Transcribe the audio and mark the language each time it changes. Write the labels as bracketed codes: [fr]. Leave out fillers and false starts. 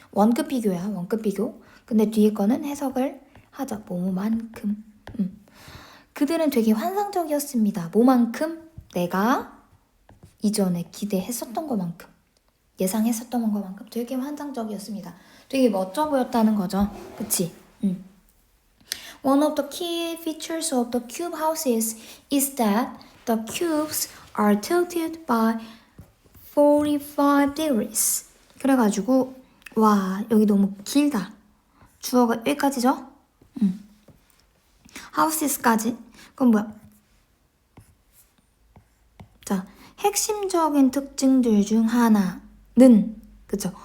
[ko] 원급 비교야, 원급 비교. 근데 뒤에 거는 해석을 하죠. 뭐만큼. 그들은 되게 환상적이었습니다. 뭐만큼? 내가 이전에 기대했었던 것만큼. 예상했었던 것만큼 되게 환상적이었습니다. 되게 멋져 보였다는 거죠. 그치? [en] One of the key features of the cube houses is that the cubes are tilted by 45 degrees. [ko] 그래가지고 와 여기 너무 길다. 주어가 여기까지죠? houses까지. 그럼 뭐야? 자, 핵심적인 특징들 중 하나는 그쵸?